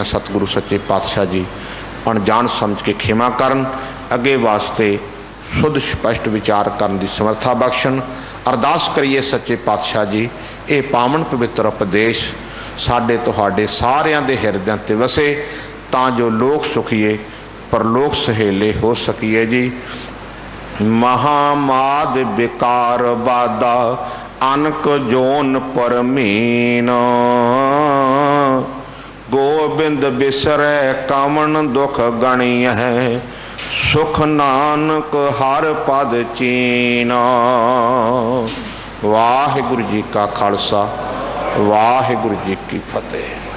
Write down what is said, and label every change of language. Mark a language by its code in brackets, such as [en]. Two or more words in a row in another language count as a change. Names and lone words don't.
[pa] ਸਤਿਗੁਰੂ ਸੱਚੇ ਪਾਤਸ਼ਾਹ ਜੀ ਅਣਜਾਣ ਸਮਝ ਕੇ ਖਿਮਾ ਕਰਨ, ਅੱਗੇ ਵਾਸਤੇ ਸ਼ੁੱਧ ਸਪਸ਼ਟ ਵਿਚਾਰ ਕਰਨੇ ਕੀ ਸਮਰੱਥਾ ਬਖ਼ਸ਼ਣ। ਅਰਦਾਸ ਕਰੀਏ ਸੱਚੇ ਪਾਤਸ਼ਾਹ ਜੀ ਯੇ ਪਾਵਨ ਪਵਿੱਤਰ ਉਪਦੇਸ਼ ਸਾਡੇ ਤੁਹਾਡੇ ਸਾਰਿਆਂ ਦੇ ਹਿਰਦਿਆਂ ਤੇ ਵਸੇ, ਤਾਂ ਜੋ ਲੋਕ ਸੁਖੀਏ ਪਰਲੋਕ ਸੁਹੇਲੇ ਹੋ ਸਕੀਏ ਜੀ। ਮਹਾਮਾਦ ਬਿਕਾਰ ਬਾਦਾ ਅਨਿਕ ਜੋਨਿ ਭ੍ਰਮੀਨ, ਗੋਬਿੰਦ ਬਿਸਰੈ ਕਵਨ ਦੁਖ ਗਣੀਅਹਿ, ਸੁਖ ਨਾਨਕ ਹਰਿ ਪਦ ਚੀਨ੍ਹਾ। ਵਾਹਿਗੁਰੂ ਜੀ ਕਾ ਖ਼ਾਲਸਾ, ਵਾਹਿਗੁਰੂ ਜੀ ਕੀ ਫ਼ਤਿਹ।